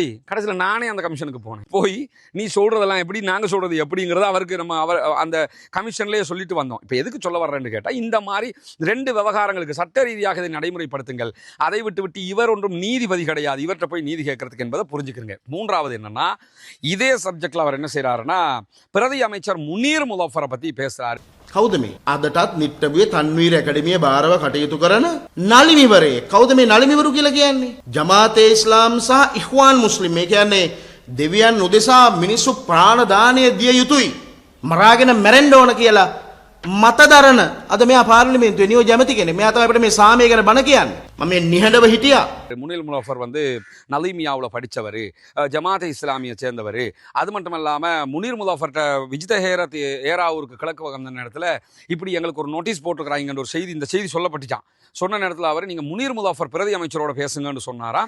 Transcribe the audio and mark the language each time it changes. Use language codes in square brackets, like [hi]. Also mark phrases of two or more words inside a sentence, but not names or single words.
[ta] கடைசியில் நானே அந்த கமிஷனுக்கு போனேன், போய் நீ சொல்கிறதெல்லாம் எப்படி, நாங்கள் சொல்கிறது எப்படிங்கிறத அவருக்கு அவர் அந்த கமிஷன்லேயே சொல்லிட்டு வந்தோம். இப்போ எதுக்கு சொல்ல வர்றேன்னு கேட்டால், இந்த மாதிரி 2 விவகாரங்களுக்கு சட்ட ரீதியாக இதை நடைமுறைப்படுத்துங்கள், அதை விட்டு இவர் ஒன்றும் நீதிபதி கிடையாது, இவர்கிட்ட போய் நீதி கேட்கறதுக்கு என்பதை புரிஞ்சுக்கிறங்க. 3வது என்னன்னா, இதே சப்ஜெக்டில் அவர் என்ன செய்கிறாருன்னா, பிரதி அமைச்சர் முனீர் முலஃபரை பற்றி பேசுகிறார். [si] කවුද මේ? අදටත් නිට්ටබුවේ තන්වීර ඇකඩමිය භාරව කටයුතු කරන නලිමිවරේ. කවුද මේ නලිමිවරු කියලා කියන්නේ? ජමාතේ ඉස්ලාම් සහ ඉඛ්වාන් මුස්ලිම්. මේ කියන්නේ දෙවියන් උදෙසා මිනිස්සු ප්‍රාණ දානය දිය යුතුයි, මරාගෙන මැරෙන්න ඕන කියලා මතදරන අද මෙයා පාර්ලිමේන්තුවේ නියෝජ්‍ය ඇමති කෙනෙක්. මෙයා තමයි අපිට මේ සාමය ගැන බණ කියන්නේ. මම මේ නිහඬව හිටියා. [ta] முனில் முலஃபர் நலீமியாவில் படித்தவர், ஜமாத்தை இஸ்லாமியை சேர்ந்தவர். அது மட்டும் இல்லாமல் முனீர் முலஃபர்கிட்ட விஜித ஹேரத் ஏராவூருக்கு கிழக்கு வந்த நேரத்தில் இப்படி எங்களுக்கு ஒரு நோட்டீஸ் போட்டுருக்கிறாங்கன்ற ஒரு செய்தி, இந்த செய்தி சொல்லப்பட்டுச்சான். சொன்ன நேரத்தில் அவர் நீங்கள் முனீர் முலஃபர் பிரதி அமைச்சரோட பேசுங்கன்னு சொன்னாராம்.